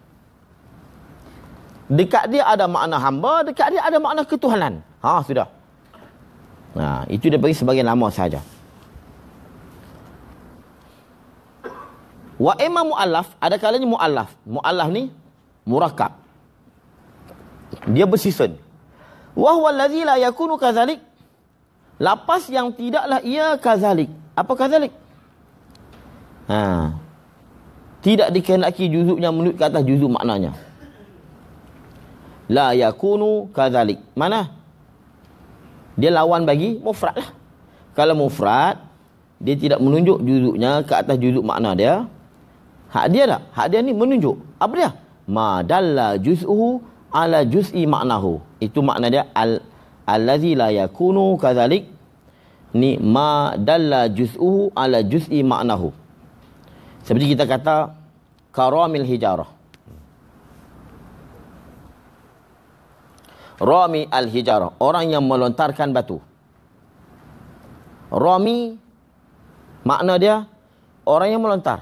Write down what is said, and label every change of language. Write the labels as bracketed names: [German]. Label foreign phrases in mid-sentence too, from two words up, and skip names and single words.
[Malay] Dekat dia ada makna hamba, dekat dia ada makna ketuhanan. Sudah. Itu dia bagi sebagai nama saja. [Arabic] وإما مؤلف, [Malay] ada kalanya mu'allaf. Mu'allaf ni murakkab. Dia bersusun. [Arabic] وهو الذي لا يكون كذلك. [Malay] Lapas yang tidaklah ia kadzalik. Apa kadzalik? Tidak dikehendaki juzuknya menurut ke atas juzuk maknanya. [Arabic] لا يكون كذلك. Mana? [Malay] Dia lawan bagi mufrad lah. Kalau mufrad, dia tidak menunjuk juzuknya ke atas juzuk makna dia. Hak dia tak? Hak dia ni menunjuk. Apa dia? [Arabic] ما دل جزؤه على جزء معناه. [Malay] Itu makna dia [Arabic] الذي لا يكون كذلك. Ni ما دل جزؤه على جزء معناه. [Malay] Seperti kita kata [Arabic] كرامي الحجارة. رامي الحجارة, [Malay] orang yang melontarkan batu. Rami makna dia orang yang melontar.